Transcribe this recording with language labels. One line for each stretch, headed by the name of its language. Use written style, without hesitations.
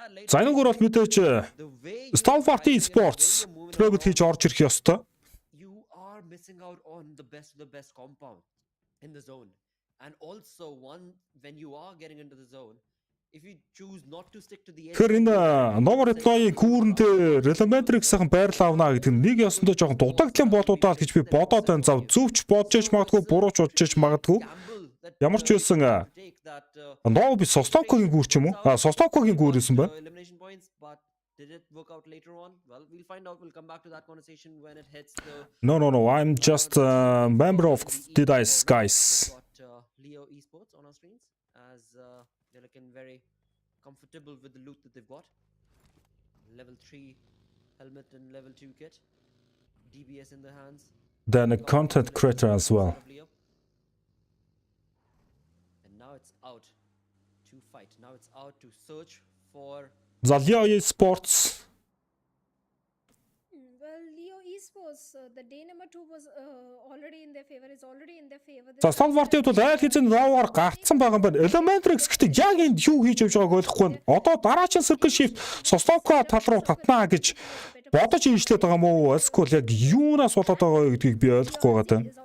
Mongolian: За энэ гөр бол мэдээж Stalwart Esports трейд хийж орж ирэх ёстой.
English: You are missing out on the best compound in the zone. And also when you are getting into the zone, if you choose not to stick to the
Mongolian: Тэгэхээр энэ Nova Ripno-ийн гүүрэн дээр Elementrix-ийн байрлал авна гэдэг нь нэг ёсондоо жоохон дутагдлын болоодаа гэж би бодоод байна. За зөвч бодож ич магадгүй, бурууч бодож ич магадгүй. Ямар ч байсан Nova би Sostovko-гийн гүүр ч юм уу? Sostovko-гийн гүүр байсан байна.
English: Did it work out later on? Well, we'll find out. We'll come back to that conversation when it hits the... No. I'm just a member of DDICE, guys. Got Leo Esports on our screens as they're looking very comfortable with the loot that they've got. Level 3 helmet and level 2 kit. DBS in their hands. Then a content creator as well. And now it's out to fight. Now it's out to search for... The Leo Esports. Well, Leo Esports, the day number 2 was already in their favor. Is already in their favor.
Mongolian: За Stalwart-д бол айл хэзээ Nova-аар гарцсан байгаа юм байна. Elementrix гэхдээ яг энд юу хийж явж байгааг ойлгохгүй байна. Одоо дараагийн circle shift Sostovko тал руу татнаа гэж бодож инжлээд байгаа юм уу? Эсвэл яг юунаас болоод байгаа вэ гэдгийг би ойлгохгүй байгаа юм.